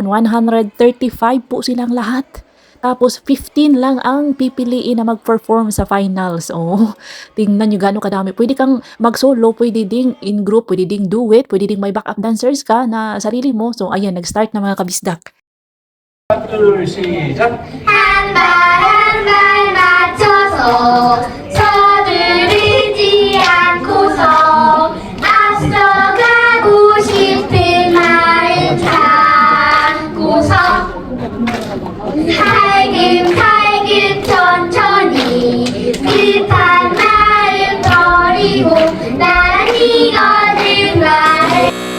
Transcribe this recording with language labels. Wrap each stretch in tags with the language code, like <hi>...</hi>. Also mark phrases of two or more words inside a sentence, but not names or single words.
<tl>135 po silang lahat. Tapos 15 lang ang pipiliin na mag-perform sa finals. Oh, tingnan nyo gano'ng kadami. Pwede kang mag-solo, pwede ding</tl> <en>in group,</en> <tl>pwede ding duet, pwede ding may</tl> <en>backup dancers</en> <tl>ka na sarili mo. So ayan, nag-start na mga kabisdak.</tl> <ko>둘, 시작. 한 발 맞춰서 서두르지 않고서 앞서가고 싶은 마음 담고서 살금살금 천천히 급한 마음 버리고 나란히 걷는 말</ko>